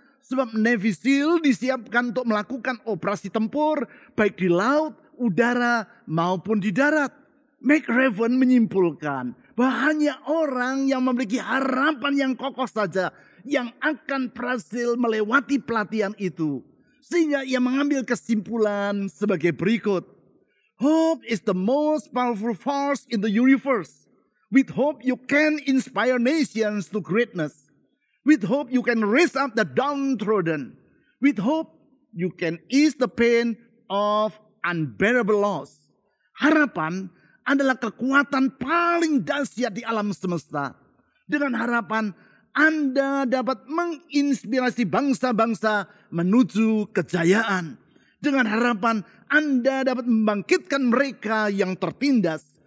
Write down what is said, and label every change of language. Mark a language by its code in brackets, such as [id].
[id] Sebab Navy SEAL disiapkan untuk melakukan operasi tempur baik di laut, udara maupun di darat. McRaven menyimpulkan bahwa hanya orang yang memiliki harapan yang kokoh saja yang akan berhasil melewati pelatihan itu. Sehingga ia mengambil kesimpulan sebagai berikut. [en] Hope is the most powerful force in the universe. With hope you can inspire nations to greatness. With hope you can raise up the downtrodden. With hope you can ease the pain of unbearable loss. [id] Harapan adalah kekuatan paling dahsyat di alam semesta. Dengan harapan Anda dapat menginspirasi bangsa-bangsa menuju kejayaan. Dengan harapan Anda dapat membangkitkan mereka yang tertindas.